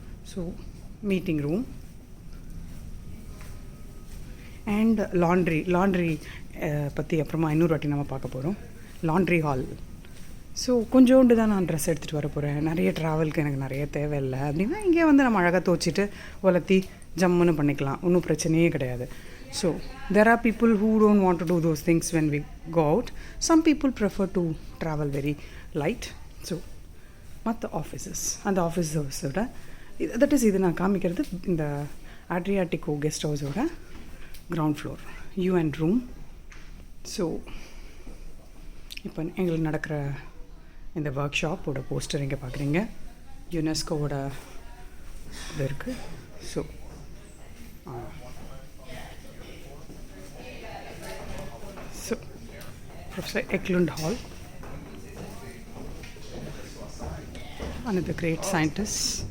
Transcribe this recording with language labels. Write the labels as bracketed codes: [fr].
[ta] So meeting room and laundry பற்றி அப்புறமா இன்னொரு வாட்டி நம்ம பார்க்க போகிறோம். Laundry hall. ஸோ கொஞ்சோண்டு தான் நான் ட்ரெஸ் எடுத்துகிட்டு வர போகிறேன், நிறைய ட்ராவலுக்கு எனக்கு நிறைய தேவையில்லை அப்படின்னா இங்கே வந்து நம்ம அழகாக துவச்சிட்டு உலர்த்தி ஜம்முன்னு பண்ணிக்கலாம், ஒன்றும் பிரச்சனையே கிடையாது. [en] So there are people who don't want to do those things when we go out. Some people prefer to travel very light. [ta] So மற்ற ஆஃபீஸஸ், அந்த ஆஃபீஸஸோட [en] that is [ta] இது நான் காமிக்கிறது இந்த ஆட்ரியாட்டிகோ guest ஹவுஸோட ground floor UN room. So இப்போ எங்களுக்கு நடக்கிற இந்த ஒர்க் ஷாப்போட போஸ்டர் இங்கே பார்க்குறீங்க. யுனெஸ்கோவோட இது இருக்குது. [en] So Professor Eklund Hall, one of the great scientists.